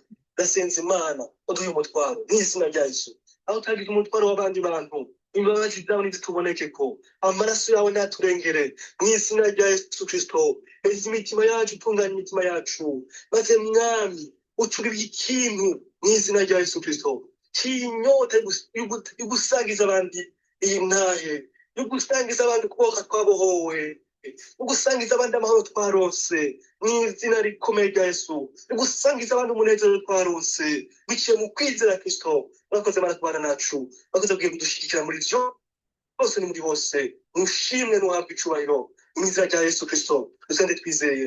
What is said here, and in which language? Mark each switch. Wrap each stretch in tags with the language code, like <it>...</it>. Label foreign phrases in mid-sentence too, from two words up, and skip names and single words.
<rn>Gasenze Imana uduhe umutwaro mw'izina rya Yesu, aho utagize umutwaro w'abandi bantu, imbabazi zawe nizituboneke ko, amaraso yawe naturengere, mw'izina rya Yesu Kristo. Eza imitima yacu, utunganya imitima yacu, maze mwami utugirire ikintu mw'izina rya Yesu Kristo, cy'inyota yo gusangiza abandi iyi ntahe, yo gusangiza abandi kubohoka twabohowe, yo gusangiza abandi amahoro twarose mw'izina rikomeye rya Yesu, yo gusangiza abandi umunezero twarose biciye mu kwizera Kristo. Murakoze Mana kubana nacu, murakoze kugiye kudushyigikira muri byo bose ni muri bose, mushimwe n'uhabwa icubahiro mw'izina rya Yesu Kristo dusende twizeye.</rn>